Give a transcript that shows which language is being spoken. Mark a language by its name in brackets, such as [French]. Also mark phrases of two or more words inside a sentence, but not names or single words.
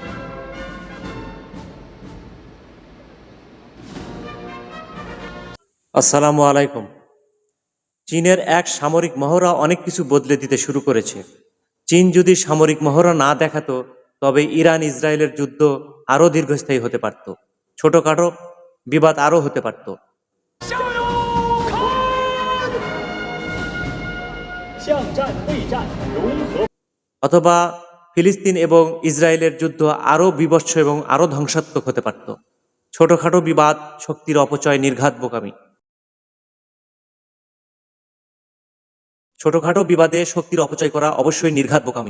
[Arabic] السلام عليكم. [Bangla] চীনের এক সামরিক মহড়া অনেক কিছু বদলে দিতে শুরু করেছে। চীন যদি সামরিক মহড়া না দেখাতো, তবে ইরান ইসরায়েলের যুদ্ধ আরও দীর্ঘস্থায়ী হতে পারত, ছোটখাটো বিবাদ আরও হতে পারত। [Chinese] 巷战备战，融合 [Bangla] অথবা ফিলিস্তিন এবং ইসরায়েলের যুদ্ধ আরও বীভৎস এবং আরও ধ্বংসাত্মক হতে পারত। ছোটখাটো বিবাদ শক্তির অপচয়, নির্ঘাত বোকামি। ছোটখাটো বিবাদে শক্তির অপচয় করা অবশ্যই নির্ঘাত বোকামি।